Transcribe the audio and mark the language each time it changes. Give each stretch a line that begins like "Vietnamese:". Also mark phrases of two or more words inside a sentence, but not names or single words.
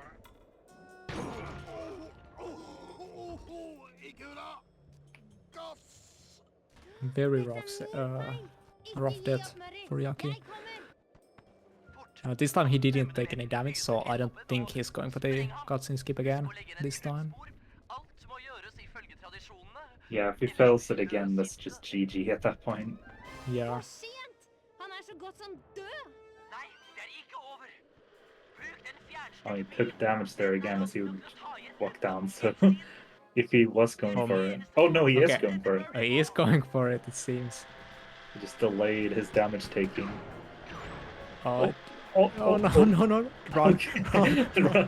English: Very rough death for Yaki. This time he didn't take any damage, so I don't think he's going for the cutscene skip again this time.
Norwegian: Alt må gjøres ifølge tradisjonene.
English: Yeah, if he fails it again, that's just GG at that point. Yeah.
Norwegian: Sent! Han så godt som død! Nei, det ikke over. Bruk den fjernstyringen.
English: Oh, he took damage there again as he would walk down, so if he was going for it. Oh no, he is Okay. going for it. He is going for it, it seems. He just delayed his damage taking. Oh, Oh, no. Run, Okay. run, run.